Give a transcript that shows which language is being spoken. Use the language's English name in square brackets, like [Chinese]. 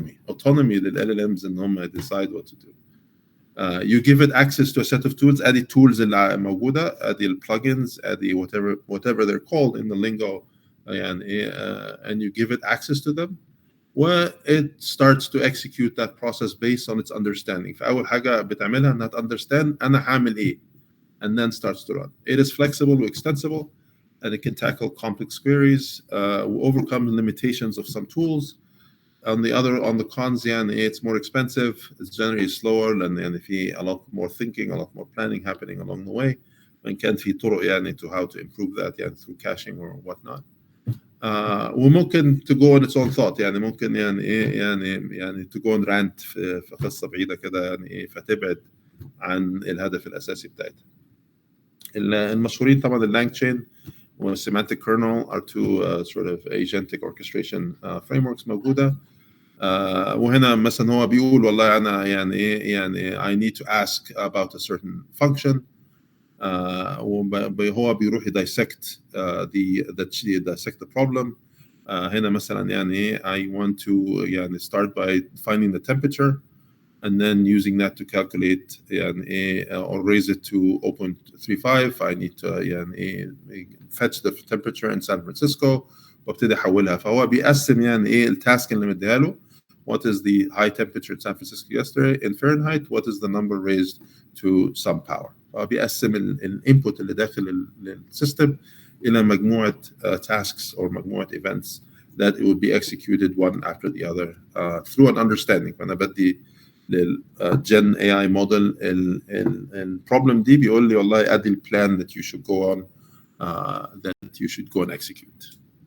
[English] Autonomy لل LLMs [Arabic] ان هم [English] decide what to do. You give it access to a set of tools. [Arabic] ادي التولز اللي موجوده، ادي البلجنز، ادي [English] whatever they're called in the lingo يعني and you give it access to them. It starts to execute that process based on its understanding. [Arabic] فأول حاجة بتعملها إنها understand أنا هعمل إيه [English] and then starts to run. It is flexible and extensible and it can tackle complex queries, overcome the limitations of some tools. On the cons يعني it's more expensive, it's generally slower [Arabic] لأن في [English] a lot more thinking, a lot more planning happening along the way. [Arabic] وإن كان في طرق [English] يعني to how to improve that يعني through caching or whatnot. [Arabic] وممكن [English] to go on its own thought [Arabic] يعني ممكن يعني ايه يعني [English] to go on rant [Arabic] في قصه بعيده كده يعني ايه فتبعد عن الهدف الاساسي بتاعتها. المشهورين طبعا اللانج تشين والسيمانتيك كيرنل [English] are two sort of agentic orchestration frameworks [Arabic] موجوده. وهنا مثلا هو بيقول والله انا يعني ايه يعني [English] I need to ask about a certain function. [Arabic] هو بيروح [English] dissect the problem. [Arabic] هنا مثلا [English] يعني I want to يعني start by finding the temperature and then using that to calculate يعني or raise it to 0.35. I need to يعني fetch the temperature in San Francisco [Arabic] وابتدي احولها. فهو بيقسم يعني التاسك اللي مديها له. [English] What is the high temperature in San Francisco yesterday in Fahrenheit? What is the number raised to some power? [Arabic] بيقسم الانبوت اللي داخل السيستم الى مجموعه [English] tasks or مجموعه events that it would be executed one after the other through an understanding. [Arabic] فانا بدي للجن AI model البروبلم دي بيقول لي والله ادي البلان [English] that you should go on that you should go and execute.